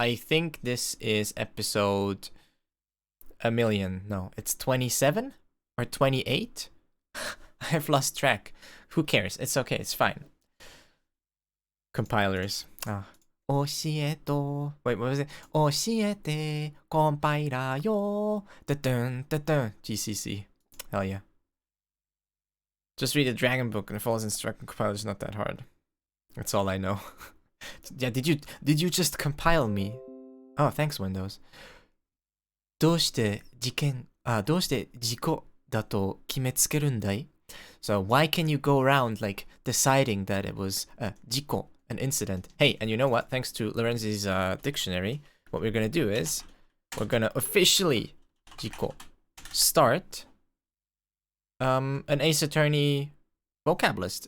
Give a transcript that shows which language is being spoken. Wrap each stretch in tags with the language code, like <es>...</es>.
<en>I think this is episode a million. No, it's 27 or 28? I've lost track. Who cares? It's okay. It's fine. Compilers. Ah.</en> <ja>教えと</ja> <en>Wait, what was it?</en> <ja>教えてコンパイラーよ Da-dun, da-dun.</ja> <en>GCC. Hell yeah. Just read the Dragon Book and follows instruction compiler is not that hard. That's all I know. Yeah, did you just compile me? Oh, thanks, Windows.</en> <ja>どうして事故だと決めつけるんだい?</ja> <en>So why can you go around like deciding that it was a 事故, an incident? Hey, and you know what? Thanks to Lorenzi's dictionary, what we're gonna do is we're gonna officially 事故 start an Ace Attorney vocab list.</en>